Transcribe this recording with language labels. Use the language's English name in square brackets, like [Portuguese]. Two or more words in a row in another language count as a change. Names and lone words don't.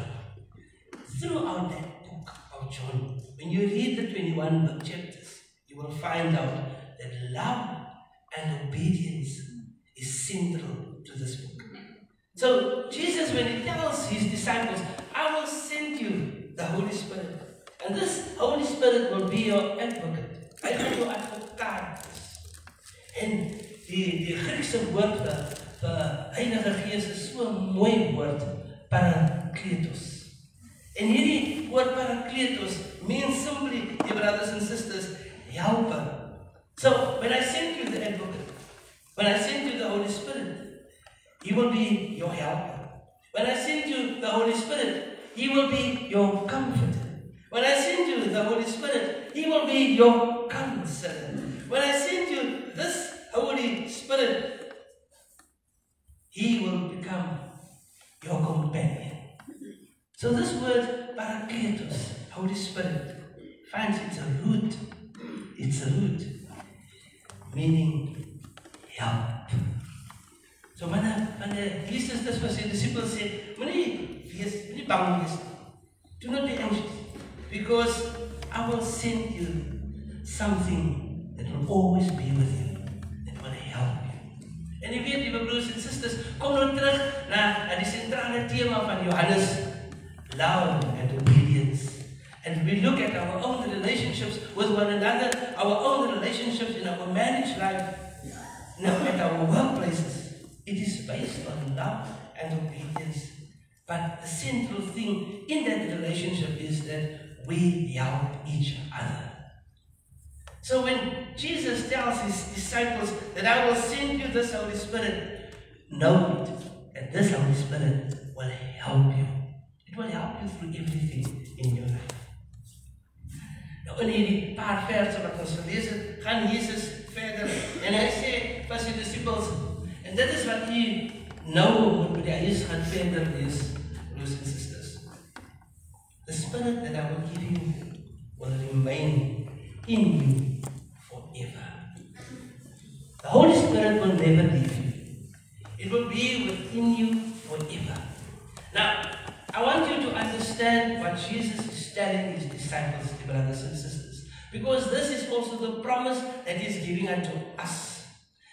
[English] Throughout that book of John, when you read the 21 chapters, you will find out that love and obedience is central to this book. So Jesus, when he tells his disciples, I will send you the Holy Spirit, and this Holy Spirit will be your advocate. I will your advocate. [Afrikaans] And die Griekse woord vir Heilige Gees is so 'n mooi woord, parakletos. [English] And [Afrikaans] hierdie woord [English] parakletos means simply, dear brothers and sisters, helper. So when I send you the advocate, when I send you the Holy Spirit, he will be your helper. When I send you the Holy Spirit, he will be your comforter. When I send you the Holy Spirit, he will be your counselor. When I send you this Holy Spirit, he will become your companion. So this word parakletos, Holy Spirit, finds it's a root, meaning help. [Afrikaans] So wanneer Jesus dit vir sy disciples sê, moenie bang wees. [English] Do not be anxious, because I will send you something that will always be with you, that will help you. [Afrikaans] En jy weet, lieve broers en sisters, kom nou terug na die sentrale tema van Johannes, [English] love and obedience. And we look at our own relationships with one another, our own relationships in our marriage life, now at our workplaces. It is based on love and obedience. But the central thing in that relationship is that we help each other. So when Jesus tells his disciples that I will send you this Holy Spirit, know that this Holy Spirit will help you. It will help you through everything in your life. [Afrikaans] Nou in hierdie paar verse wat ons gelees het, gaan Jesus verder en hy sê vir sy disciples, en dit is wat jy nou moet by die gaan verder lees, broers en sisters. [English] The Spirit that I will give you will remain in you forever. The Holy Spirit will never leave you. It will be within you forever. Now, I want you to understand what Jesus is telling his disciples, brothers and sisters, because this is also the promise that he's giving unto us.